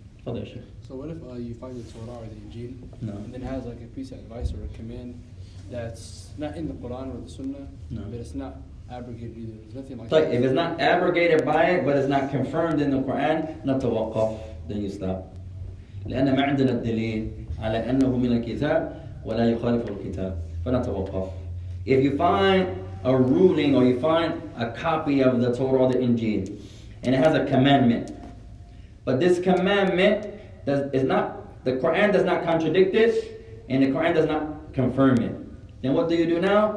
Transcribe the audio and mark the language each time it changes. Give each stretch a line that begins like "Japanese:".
English: So what if you find the Torah or the Injil, No. and then it has like a piece of advice or a command that's not in the Quran or the Sunnah, No. but it's not abrogated either. There's nothing like So that. if it's not abrogated by it, but it's not confirmed in the Quran, نتوقف, then you stop.
Arabic: لأن ما عندنا الدليل على أنه من الكتاب ولا يخالف الكتاب فنتوقف.
English: If you find a ruling or you find a copy of the Torah or the Injil, and it has a commandment, but this commandment is not, the Quran does not contradict it, and the Quran does not confirm it, then what do you do now?